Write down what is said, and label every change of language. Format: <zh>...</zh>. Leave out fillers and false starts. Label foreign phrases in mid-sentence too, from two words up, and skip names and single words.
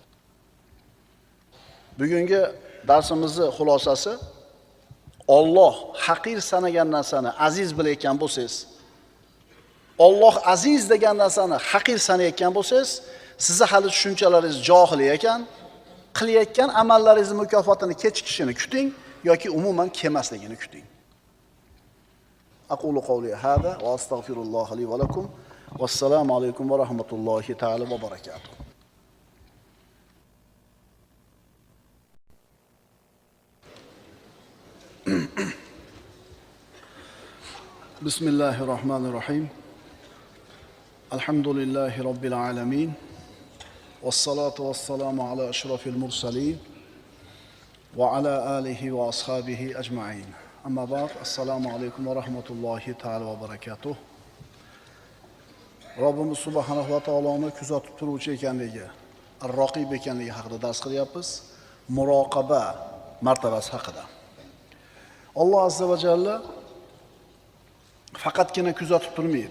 <uz>Bugungi darsimizning xulosasi, Alloh haqir sanagan narsani aziz bilayotgan bo'lsangiz, Alloh aziz degan narsani haqir sanayotgan bo'lsangiz, sizni hali tushunchalaringiz johil ekan, qilayotgan amallaringiz mukofotini kechikishini kuting yoki umuman kelmasligini kuting.</uz> <ar>أقول قولي هذا وأستغفر الله لي ولكم. والسلام عليكم ورحمة الله تعالى وبركاته. Bismillahirrahmanirrahim. الحمد لله رب العالمين. والصلاة والسلام على أشرف المرسلين وعلى آله وأصحابه أجمعين. أما بعد, السلام عليكم ورحمة الله تعالى وبركاته.</ar> <uz>Robbimiz</uz> <ar>سبحانه وتعالى</ar> <uz>kuzatib turuvchi ekanligi, ar-Raqib ekanligi haqida dars qilyapmiz. Muroqaba martabasi haqida. Alloh</uz> <ar>عز وجل</ar> <uz>faqatgina kuzatib turmaydi.</uz>